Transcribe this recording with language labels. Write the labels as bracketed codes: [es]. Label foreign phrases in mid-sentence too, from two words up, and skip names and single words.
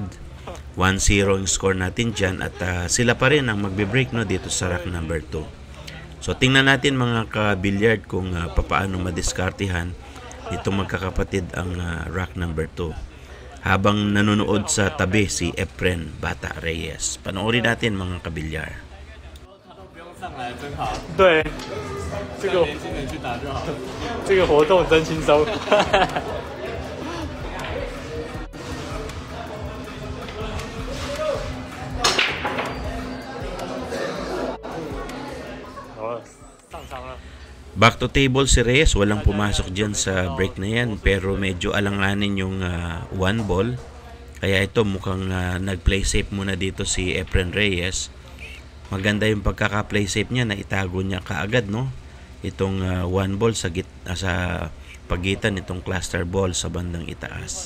[tl] 1-0 yung score natin dyan at sila pa rin ang magbe-break, no, dito sa [en] rack number 2. [tl] So tingnan natin mga ka-billiard kung papaano madiskartihan itong magkakapatid ang [en] rack number 2. [tl] Habang nanonood sa tabi si Efren Bata Reyes. Panoorin natin mga kabilyar. [zh] 对，这个活动真轻松。好，上场了。 [en] Back to table [tl] si Reyes, walang pumasok dyan sa break na yan, pero medyo alanganin yung 1 ball. Kaya ito mukhang nag- [en] play safe [tl] muna dito si Efren Reyes. Maganda yung pagkaka- [en] play safe [tl] niya na itago niya kaagad, no? Itong 1 ball sa pagitan nitong [en] cluster ball [tl] sa bandang itaas.